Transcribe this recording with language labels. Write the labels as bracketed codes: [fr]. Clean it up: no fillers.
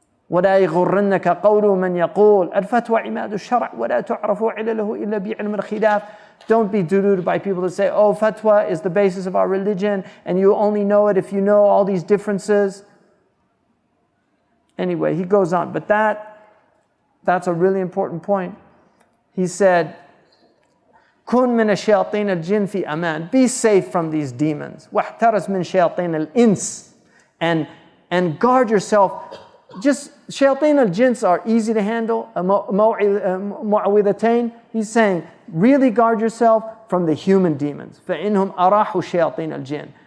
[ar] وَلَا يَغُرَّنَّكَ قَوْلُ مَنْ يَقُولُ الْفَتْوَى عِمَادُ الشَّرْعِ وَلَا تُعْرَفُ عِلَلَهُ إِلَّا بِعِلْمِ الْخِلَافِ. [en] Don't be deluded by people that say, oh, fatwa is the basis of our religion and you only know it if you know all these differences. Anyway, he goes on, but that's a really important point. He said, [ar] كن من الشياطين الجن في أمان. [en] Be safe from these demons. [ar] واحترس من شياطين الإنس. [en] And guard yourself. Just shayateen al-jins are easy to handle. Mu'awwidhatayn. He's saying, really guard yourself from the human demons. [ar] فَإِنْهُمْ أَرَاحُ شَيَاطِينَ الْجِنِّ.